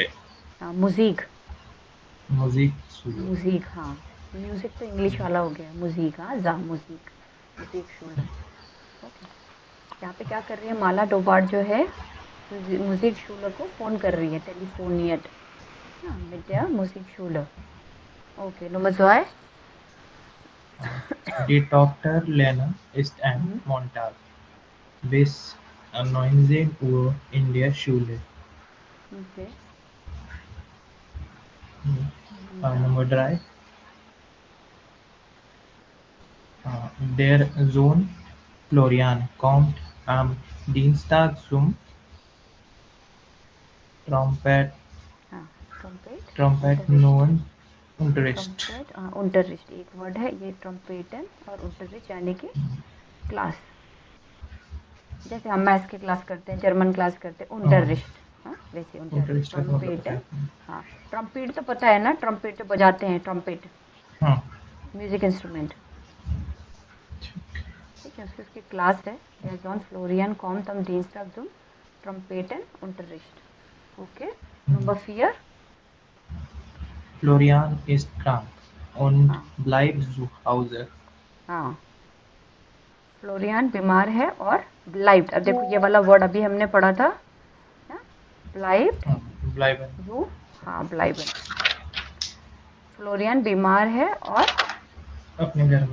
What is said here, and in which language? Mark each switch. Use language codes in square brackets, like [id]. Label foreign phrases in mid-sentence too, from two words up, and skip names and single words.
[hi] मुजीक, म्यूजिक म्यूजिक। हाँ म्यूजिक तो इंग्लिश वाला हो गया, मुजीक। हाँ [de] ja Musik, Musik Schule. [hi] ओके, यहाँ पे क्या कर रही है माला डोबार्ट जो है, मुजीक शूलर को फ़ोन कर रही है, [de] telefoniert mit der Musikschule. Okay, Nummer 2. Die Tochter Lena ist am Montag bis 19 Uhr in der Schule. Okay. Nummer 3. Der Sohn Florian kommt am Dienstag zum Trompet neuen Unterricht. [hi] Unterricht एक वर्ड है ये, ट्रम्पेटन और unterricht यानी कि क्लास। जैसे हम मैथ्स की क्लास करते हैं, [en] German class [hi] करते हैं, unterricht। हाँ वैसे unterricht, ट्रम्पेटन। हाँ ट्रम्पेट तो पता है ना, ट्रम्पेट तो बजाते हैं, ट्रम्पेट। [en] music instrument. [hi] ठीक है, उसकी क्लास है [de] Son Florian kommt am Dienstag zum Trompetenunterricht. Okay, Nummer 4. Florian ist krank und bleibt zu Hause. [hi] हाँ, फ्लोरियन बीमार है और ब्लाइब्ड। अब देखो ये वाला वर्ड अभी हमने पढ़ा था, ब्लाइब्ड, [de] Bleiben. [hi] हाँ ब्लाइबन। फ्लोरियन बीमार है और अपने घर में